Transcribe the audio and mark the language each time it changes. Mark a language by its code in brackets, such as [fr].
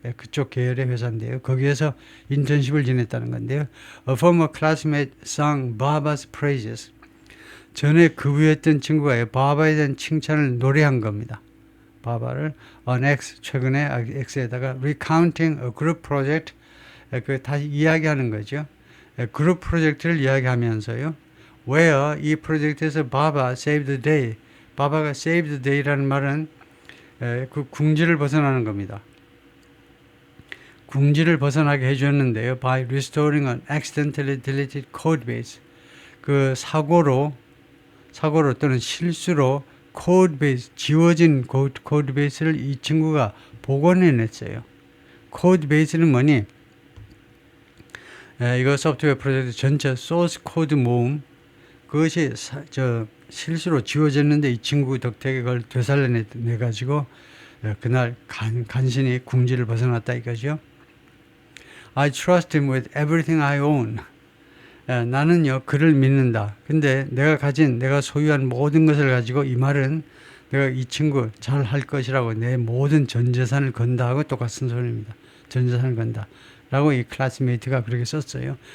[ko] 그쪽 계열의 회사인데요. 거기에서 인턴십을 지냈다는 건데요. [en] A former classmate sang Baba's praises. [ko] 전에 급유했던 친구가 바바에 대한 칭찬을 노래한 겁니다. 바바를 [en] on X, [ko] 최근에 X에다가 [en] recounting a group project, [ko] 그 다시 이야기하는 거죠. 그룹 프로젝트를 이야기하면서요. [en] where [ko] 이 프로젝트에서 바바 [en] saved the day, [ko] 바바가 saved the day라는 말은 그 궁지를 벗어나는 겁니다. 궁지를 벗어나게 해줬는데요. [en] by restoring an accidentally deleted code base. [ko] 그 사고로 또는 실수로 코드 베이스, 지워진 코드 베이스를 이 친구가 복원해냈어요. 코드 베이스는 뭐니? 이거 소프트웨어 프로젝트 전체 소스 코드 모음, 그것이 실수로 지워졌는데 이 친구 덕택에 그걸 되살려내가지고 그날 간신히 궁지를 벗어났다 이거죠. [en] I trust him with everything I own. [ko] 나는요 그를 믿는다. 근데 내가 소유한 모든 것을 가지고, 이 말은 내가 이 친구 잘 할 것이라고 내 모든 전 재산을 건다 하고 똑같은 소리입니다. 전 재산을 건다 라고 이 클래스메이트가 그렇게 썼어요.